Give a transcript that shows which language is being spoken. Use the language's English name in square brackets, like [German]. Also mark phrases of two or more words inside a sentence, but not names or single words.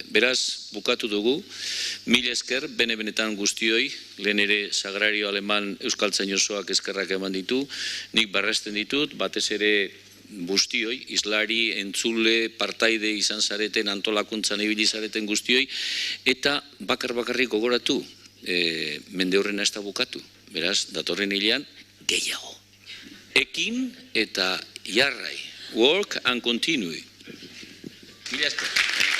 [Basque] Beraz, bukatu dugu, mil esker, benetan guztioi, lehen ere Sagrario Aleman euskaltzain osoak eskerrak eman ditu, nik barresten ditut, batez ere guztioi, islari, entzule, partaide izan zareten, antolakuntzan ibili zareten guztioi, eta bakarrik gogoratu, mende horrena ez da bukatu. Beraz, datorren hilean, gehiago. Ekin eta jarrai. [English] Work and continue. [Basque] Mila esker.